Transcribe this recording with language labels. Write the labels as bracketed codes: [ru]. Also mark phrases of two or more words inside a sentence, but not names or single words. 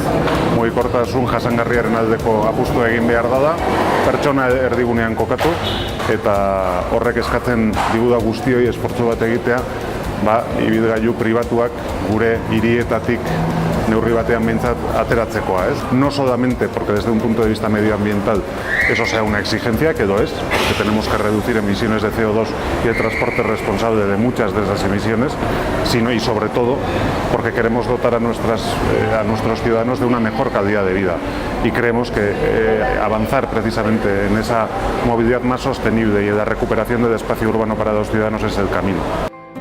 [eu] Mugikortasun jasangarriaren aldeko apustua egin behar da, pertsona erdigunean kokatu eta horrek eskatzen digu guztioi esfortzu bat egitea, ibilgailu pribatuak gure hirietatik neurri batean behintzat ateratzekoa, ez? [es] No solamente porque desde un punto de vista medioambiental eso sea una exigencia, que lo es, porque tenemos que reducir emisiones de CO2 y el transporte responsable de muchas de esas emisiones, sino y sobre todo porque queremos dotar a nuestros ciudadanos de una mejor calidad de vida y creemos que avanzar precisamente en esa movilidad más sostenible y en la recuperación del espacio urbano para los ciudadanos es el camino.